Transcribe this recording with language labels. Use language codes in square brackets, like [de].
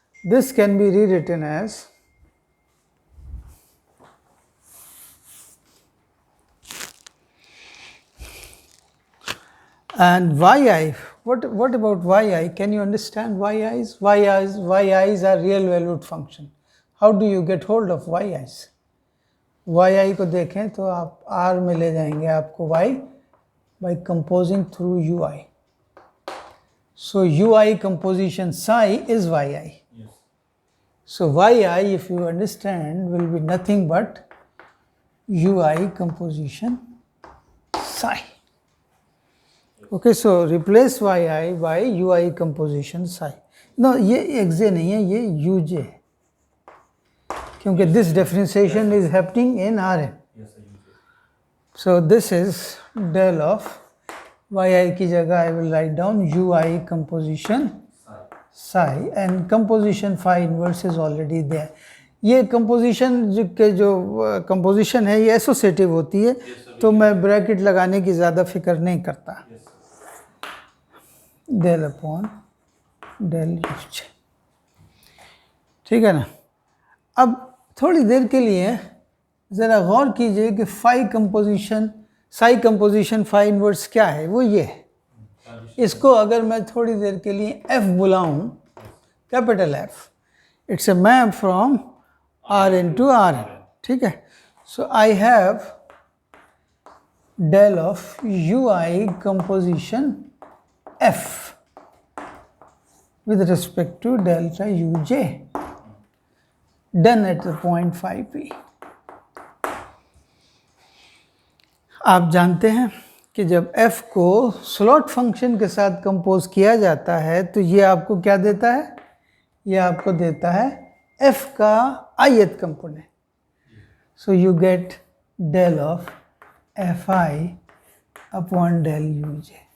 [en] This can be rewritten as and yi. What about yi? Can you understand yi's? Yi's are real valued function. How do you get hold of yi's? [hi] yi को देखें तो आप r में ले जाएंगे आपको y [en] by composing through ui. So ui composition psi is yi. Yes. So yi, if you understand, will be nothing but ui composition psi. Okay, so replace yi by ui composition psi. No, [hi] ये xj नहीं है, ये uj है, क्योंकि [en] this differentiation is happening in Rn. Yes, sir. So this is del of yi [hi] की जगह [en] I will write down ui composition psi and composition phi inverse is already there. [hi] ये composition के जो composition है ये associative होती है, तो मैं ब्रैकेट लगाने की ज़्यादा फिक्र नहीं करता। [en] del upon del uj, [hi] ठीक है ना। अब थोड़ी देर के लिए ज़रा गौर कीजिए कि psi कंपोजिशन phi इनवर्स क्या है, वो ये है। इसको अगर मैं थोड़ी देर के लिए f बुलाऊं, capital F, [en] it's a map from Rn to Rn, [hi] ठीक है। [en] So I have del of ui composition f with respect to delta uj done at the point phi p. [hi] आप जानते हैं कि जब f को स्लॉट फंक्शन के साथ कंपोज किया जाता है तो ये आपको क्या देता है, ये आपको देता है f का ith component. [en] So you get del of fi upon del uj।